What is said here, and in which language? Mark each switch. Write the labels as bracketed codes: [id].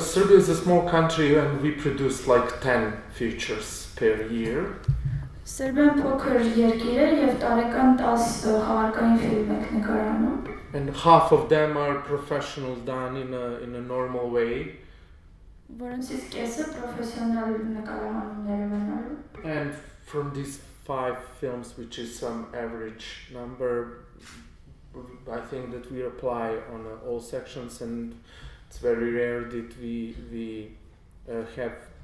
[en] Serbia is a small country and we produce like 10 features per year. [hy] Սերբիան փոքր երկիր է եւ տարեկան 10 խաղարկային ֆիլմ եք նկարահանում։ [en] And half of them are professional, done in a normal way. [hy] Որոնցից կեսը պրոֆեսիոնալ նկարահանումներ են ունենալու։ [en] And from these 5 films, which is some average number, I think that we apply on all sections, and it's very rare that we have.